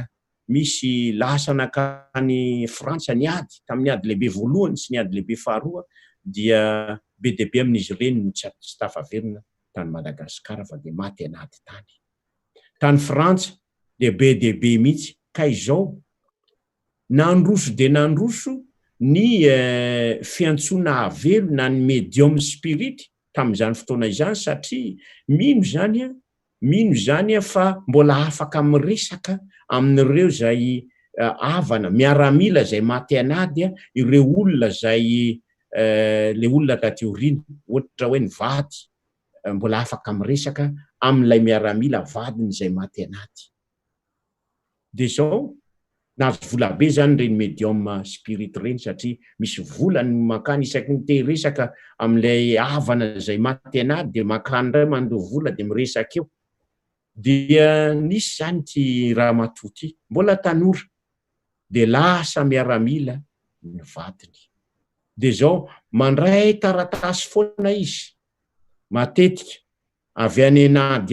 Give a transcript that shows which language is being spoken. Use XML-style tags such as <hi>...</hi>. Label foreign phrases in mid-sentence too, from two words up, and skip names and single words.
<mg>misy lasa nakany Frantsa ny ady tamin'ny ady lehibe voalohany sy ny ady lehibe faharoa dia be dia be amin'izy ireny no tsy tafaverina tany Madagasikara fa dia maty anady tany Frantsa dia be dia be mihitsy ka izao nandroso dia nandroso ny fiantsoana avelo na ny medium spirit tamin'izany fotoana izany satria mino zany fa mbola afaka miresaka amin'ireo zay havana miaramila zay maty anady ireo olona zay le olona taty aoriana ohatra hoe ny vady mbola afaka miresaka amin'ilay miaramila vadiny zay maty anady dia zao nahazo vola be zany reny medium spirit reny satria misy volany makany isaky ny te resaka amin'ilay havana zay maty anady dia makany ray mandoha vola dia miresaka eo dia nisy zany ty raha matoty mbola tanora dia lasa miaramila ny vadiny dia zao mandray taratasy foana izy matetika avy any anady</mg>